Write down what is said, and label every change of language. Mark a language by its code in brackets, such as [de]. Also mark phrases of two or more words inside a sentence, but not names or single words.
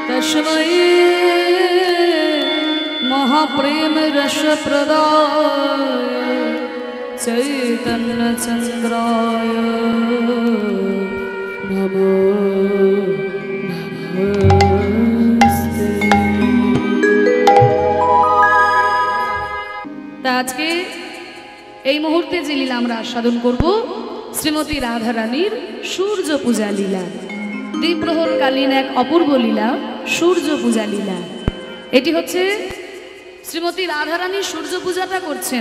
[sa] कृष्णाय महाप्रेम रस प्रदाय चैतन्य चंद्राय नमो नमस्ते। [hi] आज के [bn] এই মুহূর্তে যে লীলা আমরা আস্বাদন করব শ্রীমতী রাধা রানীর সূর্য পূজা লীলা। দ্বিপ্রহরকালীন এক অপূর্ব লীলা সূর্য পূজা লীলা। এটি হচ্ছে শ্রীমতী রাধা রানী সূর্য পূজাটা করছেন।